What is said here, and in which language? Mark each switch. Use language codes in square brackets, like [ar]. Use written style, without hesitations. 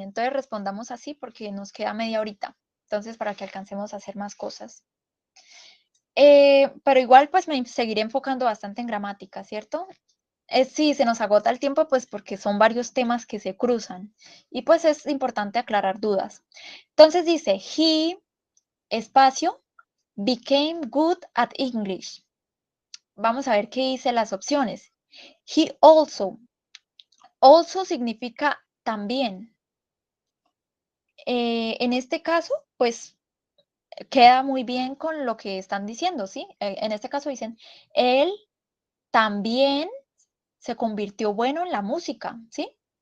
[es] Entonces respondamos así porque nos queda media horita. Entonces, para que alcancemos a hacer más cosas. Pero igual, pues me seguiré enfocando bastante en gramática, ¿cierto? Sí, se nos agota el tiempo, pues porque son varios temas que se cruzan. Y pues es importante aclarar dudas. Entonces dice, [en] he, espacio, became good at English. [es] Vamos a ver qué dice las opciones. [en] He also. [es] Also significa también. En este caso, pues queda muy bien con lo que están diciendo, ¿sí? En este caso dicen, él también se convirtió bueno en la música, ¿sí?